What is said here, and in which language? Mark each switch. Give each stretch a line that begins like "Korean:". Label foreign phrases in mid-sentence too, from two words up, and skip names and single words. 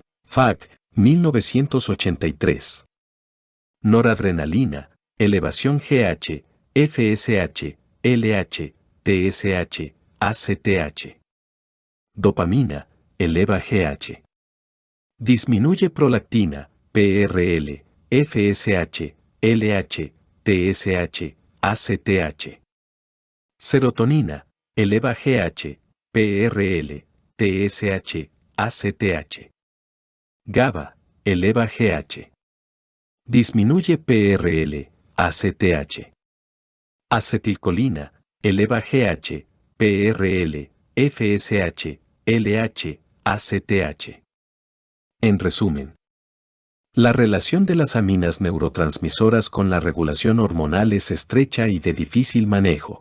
Spanish: FAC, 1983. Noradrenalina, elevación GH, FSH, LH, TSH, ACTH. Dopamina, eleva GH. Disminuye prolactina, PRL, FSH, LH, TSH, ACTH. Serotonina, eleva GH, PRL, TSH, ACTH. GABA, eleva GH. Disminuye PRL, ACTH. Acetilcolina, eleva GH, PRL, FSH, LH, ACTH. En resumen, la relación de las aminas neurotransmisoras con la regulación hormonal es estrecha y de difícil manejo.